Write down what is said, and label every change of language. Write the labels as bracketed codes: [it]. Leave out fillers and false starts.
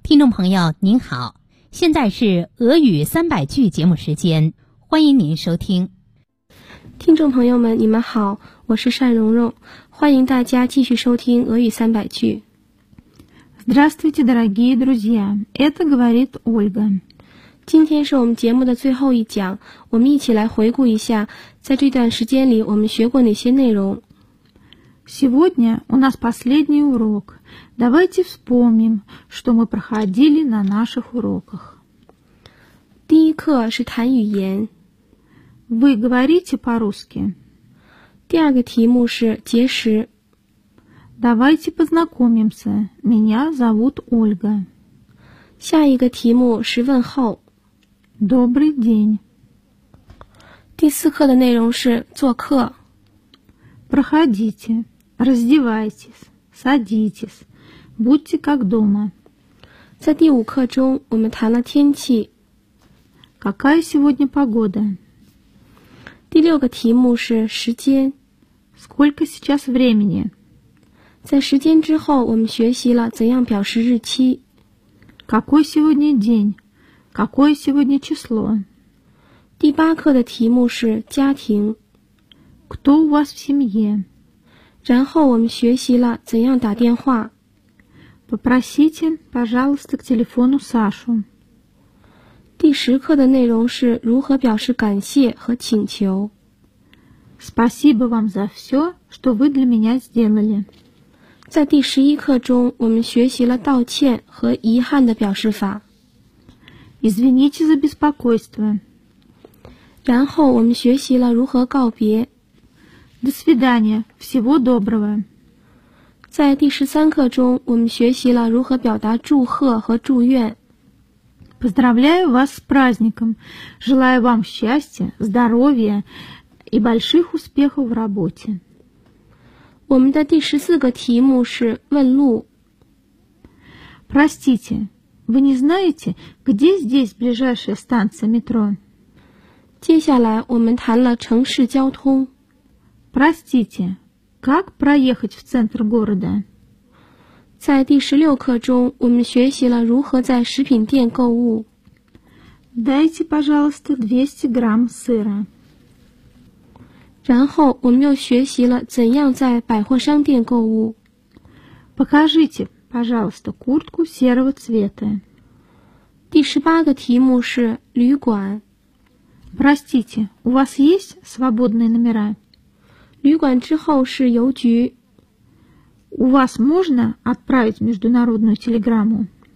[zh] 朋友您好，现在是俄语三百句节目时间，欢迎您收听。听众朋友们你们好，我是单蓉蓉，欢迎大家继续收听俄语三百句。 [ru] Здравствуйте, дорогие друзья, это говорит Ольга. [zh] 今天是我们节目的最后一讲，我们一起来回顾一下在这段时间里我们学过哪些内容。 [ru] Сегодня у нас последний урок. Давайте вспомним, что мы проходили на наших уроках. [zh] 第一课是谈语言。 [ru] Вы говорите по-русски? [zh] 第二个题目是结识。 [ru] Давайте познакомимся. Меня зовут Ольга. [zh] 下一个题目是问候。 [ru] Добрый день. [zh] 第四课的内容是做客。 [ru] Проходите. Раздевайтесь, садитесь, будьте как дома. [zh] 在第五课中我们谈了天气。 [ru] Какая сегодня погода? [zh] 第六个题目是时间。 [ru] Сколько сейчас времени? [zh] 在时间之后我们学习了怎样表示日期。 [ru] Какой сегодня день? Какое сегодня число? [zh] 第八课的题目是家庭。 [ru] Кто у вас в семье? [zh] 然后我们学习了怎样打电话。 [ru] Попросите, пожалуйста, к телефону Сашу. [zh] 第十课的内容是如何表示感谢和请求。 [ru] Спасибо вам за все, что вы для меня сделали. [zh] 在第十一课中我们学习了道歉和遗憾的表示法。 [ru] Извините за беспокойство. [zh] 然后我们学习了如何告别。 [ru] До свидания. Всего доброго. [zh] 在第十三课中我们学习了如何表达祝贺和祝愿。 [ru] Поздравляю вас с праздником. Желаю вам счастья, здоровья и больших успехов в работе. [zh] 我们的第十四个题目是问路。 [ru] Простите, вы не знаете, где здесь ближайшая станция метро? [zh] 接下来我们谈了城市交通。 [ru] Простите, как проехать в центр города? [zh] 在第十六课中我们学习了如何在食品店购物。 [ru] Дайте, пожалуйста, 200 грамм сыра. [zh] 然后我们又学习了怎样在百货商店购物。 [ru] Покажите, пожалуйста, куртку серого цвета. [zh] 第十八个题目是旅馆。 [ru] Простите, у вас есть свободные номера? [zh] 旅馆之后是邮局。 [ru] У вас можно отправить международную телеграмму?